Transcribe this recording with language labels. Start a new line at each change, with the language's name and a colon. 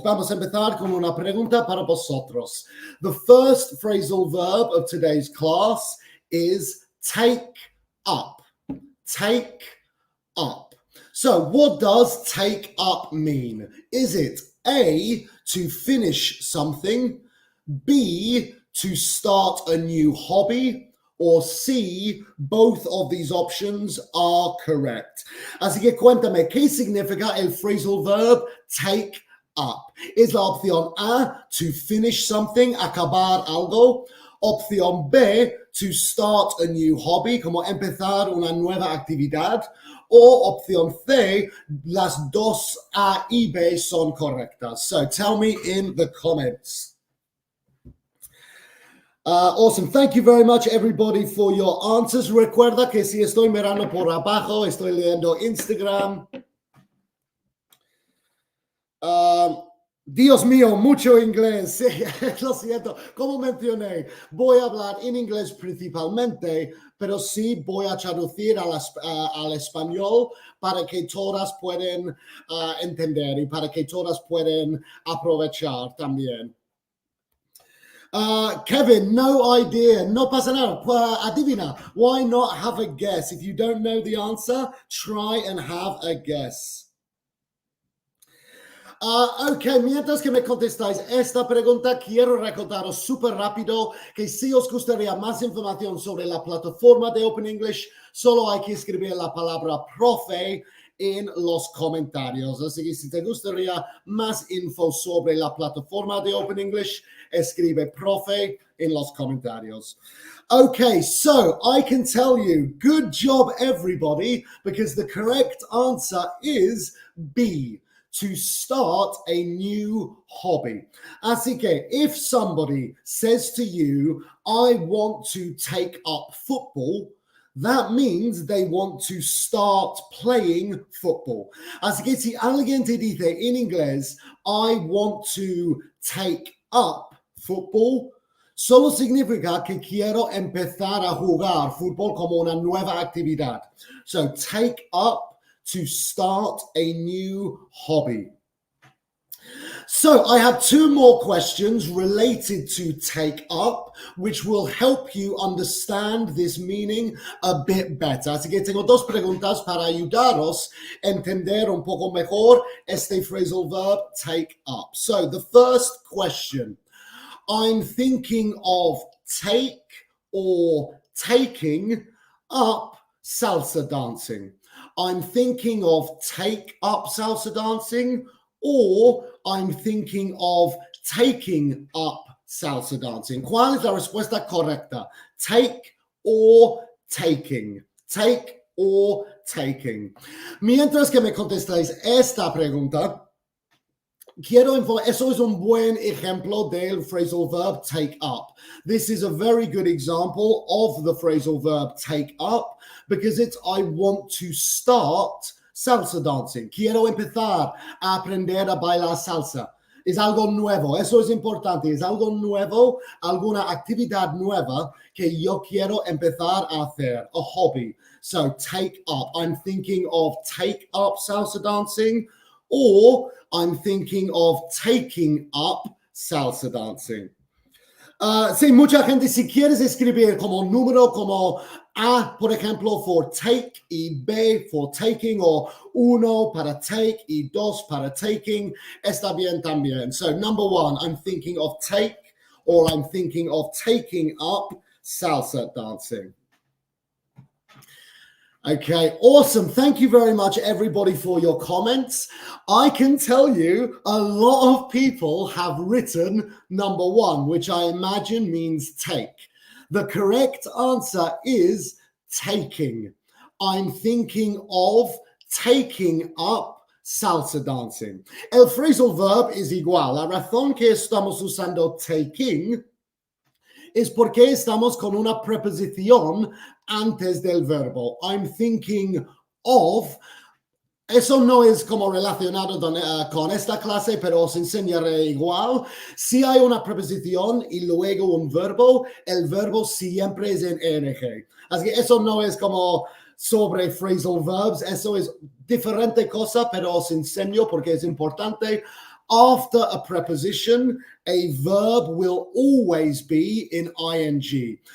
Spanish: Vamos a empezar con una pregunta para vosotros.
English: The first phrasal verb of today's class is take up. Take up. So what does take up mean? Is it A, to finish something, B, to start a new hobby, or C, both of these options are correct?
Spanish: Así que cuéntame, ¿qué significa el phrasal verb take up? ¿Es la opción A,
English: to finish something,
Spanish: acabar algo? Opción B,
English: to start a new hobby,
Spanish: como empezar una nueva actividad. O opción C, las dos A y B son correctas.
English: So tell me in the comments. Awesome. Thank you very much, everybody, for your answers.
Spanish: Recuerda que si estoy mirando por abajo, estoy leyendo Instagram. Dios mío, mucho inglés. Sí, lo siento. Como mencioné, voy a hablar en inglés principalmente, pero sí voy a traducir al español para que todas puedan entender y para que todas puedan aprovechar también. Kevin, no idea. No pasa nada. Adivina.
English: Why not have a guess? If you don't know the answer, try and have a guess.
Spanish: Ok, mientras que me contestáis esta pregunta, quiero recordaros súper rápido que si os gustaría más información sobre la plataforma de Open English, solo hay que escribir la palabra profe en los comentarios. Así que si te gustaría más info sobre la plataforma de Open English, escribe profe en los comentarios.
English: Okay, so I can tell you, good job everybody, because the correct answer is B. To start a new hobby.
Spanish: Así que
English: if somebody says to you, I want to take up football, that means they want to start playing football.
Spanish: Así que si alguien te dice en inglés,
English: I want to take up football,
Spanish: solo significa que quiero empezar a jugar fútbol como una nueva actividad.
English: So take up, to start a new hobby. So I have two more questions related to take up, which will help you understand this meaning a bit better.
Spanish: Así que tengo dos preguntas para ayudaros a entender un poco mejor este phrasal verb take up.
English: So the first question, I'm thinking of take or taking up salsa dancing. I'm thinking of take up salsa dancing, or I'm thinking of taking up salsa dancing.
Spanish: ¿Cuál es la respuesta correcta? Take or taking. Take or taking. Mientras que me contestáis esta pregunta, quiero informar, eso es un buen ejemplo del phrasal verb take up.
English: This is a very good example of the phrasal verb take up because it's I want to start salsa dancing.
Spanish: Quiero empezar a aprender a bailar salsa. Es algo nuevo, eso es importante, es algo nuevo, alguna actividad nueva que yo quiero empezar a hacer,
English: a hobby. So take up, I'm thinking of take up salsa dancing, or I'm thinking of taking up salsa dancing.
Spanish: Sí, mucha gente, si quieres escribir como número, como A, por ejemplo,
English: for take
Spanish: y B for taking, o uno para take y dos para taking, está bien también.
English: So number one, I'm thinking of take, or I'm thinking of taking up salsa dancing. Okay, awesome. Thank you very much, everybody, for your comments. I can tell you a lot of people have written number one, which I imagine means take. The correct answer is taking. I'm thinking of taking up salsa dancing.
Spanish: El phrasal verb es igual. La razón que estamos usando taking es porque estamos con una preposición antes del verbo.
English: I'm thinking of.
Spanish: Eso no es como relacionado con esta clase, pero os enseñaré igual. Si hay una preposición y luego un verbo, el verbo siempre es en ing. Así que eso no es como sobre phrasal verbs, eso es diferente cosa, pero os enseño porque es importante.
English: After a preposition, a verb will always be in ing.